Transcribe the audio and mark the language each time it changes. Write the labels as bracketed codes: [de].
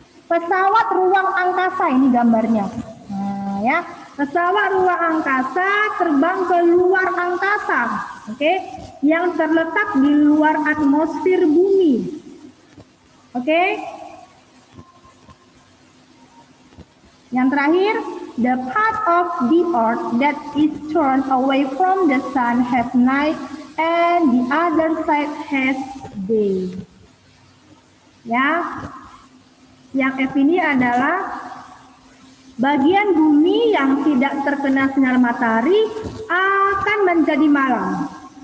[id] Pesawat ruang angkasa ini gambarnya. Nah, ya. Pesawat ruang angkasa terbang ke luar angkasa. Oke, yang terletak di luar atmosfer bumi. Oke. Yang terakhir, [en] the part of the earth that is turned away from the sun has night and the other side has day. [id] Ya. Yang F ini adalah bagian bumi yang tidak terkena sinar matahari akan menjadi malam.